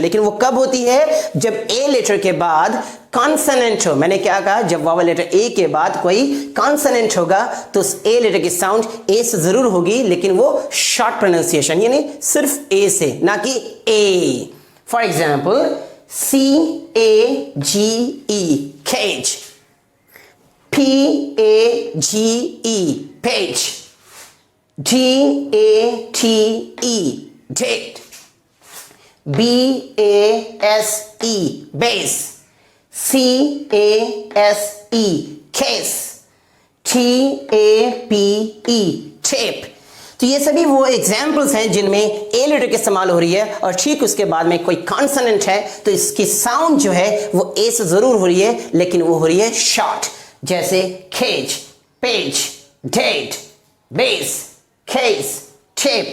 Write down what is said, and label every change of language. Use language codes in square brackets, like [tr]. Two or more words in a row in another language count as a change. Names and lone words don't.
[hi] लेकिन वो कब होती है? जब ए लेटर के बाद कॉन्सोनेंट हो। मैंने क्या कहा? जब [en] vowel letter [hi] ए के बाद कोई कॉन्सोनेंट होगा तो उस ए लेटर की साउंड ए से जरूर होगी, लेकिन वो [en] short pronunciation [hi] यानी सिर्फ ए से, ना कि ए। [en] for example, C-A-G-E, cage. P-A-G-E, page. D-A-T-E, date. B-A-S-E, base. C-A-S-E, case. T-A-P-E, tape. [hi] तो ये सभी वो एग्जाम्पल्स हैं जिनमें ए लेटर की इस्तेमाल हो रही है और ठीक उसके बाद में कोई कॉन्सोनेंट है तो इसकी साउंड जो है वो ए से जरूर हो रही है, लेकिन वो हो रही है शॉर्ट। जैसे केज, पेज, डेट, बेस, केस, टेप।